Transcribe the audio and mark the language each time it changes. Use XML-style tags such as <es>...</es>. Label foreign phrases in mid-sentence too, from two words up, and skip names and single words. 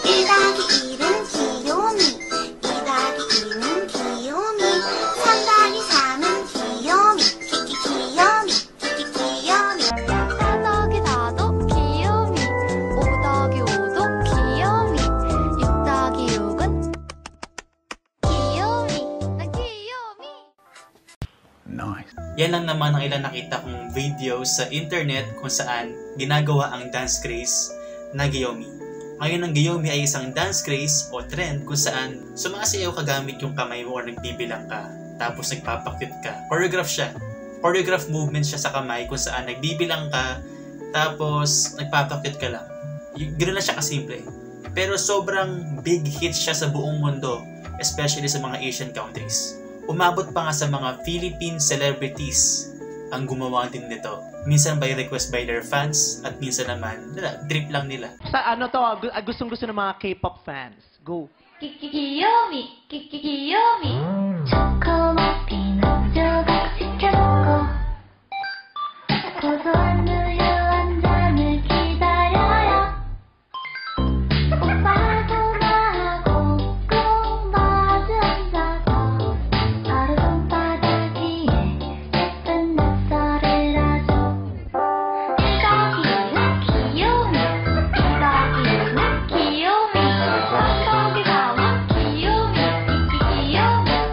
<ko>1더하기 1은 귀요미 2더하기 2는 귀요미 3더하기 3은 귀요미 귀요미 귀요미 4더하기 4도 귀요미 5더하기 5도 귀요미 6더하기 6은 귀요미 난 귀요미.</ko> <en>Nice.</en> <tl>Yan lang naman ang ilan nakita kong video sa internet kung saan ginagawa ang</tl> <en>dance craze</en> <tl>na Giyomi. Ngayon ang Giyomi ay isang</tl> <en>dance craze</en> <tl>o trend kung saan sumasayaw ka gamit yung kamay mo o nagbibilang ka tapos nagpapakyut ka. Choreograph siya.</tl> <en>Choreograph movement</en> <tl>siya sa kamay kung saan nagbibilang ka tapos nagpapakyut ka lang. Ganoon na siya kasimple. Pero sobrang</tl> <en>big hit</en> <tl>siya sa buong mundo, especially sa mga</tl> <en>Asian countries.</en> <tl>Umabot pa nga sa mga</tl> <en>Philippine celebrities</en> <tl>ang gumawa din nito. Minsan</tl> <en>by request by their fans</en> <tl>at minsan naman, trip lang nila. Sa ano to, gustong-gusto ng mga</tl> <en>K-pop fans.</en> <tl>Go!</tl> <ko>귀요미 귀요미 초코맛 피넛 조각 시켜놓고 고소한 우유 한 잔을 기다려요 오빠하고 나하고 꼭 마주 앉아서 하루 손바닥 위에 예쁜 낙서를 하죠 1더하기 1은 귀요미 2더하기 2는 귀요미 3더하기 4는 귀요미 귀요미</ko>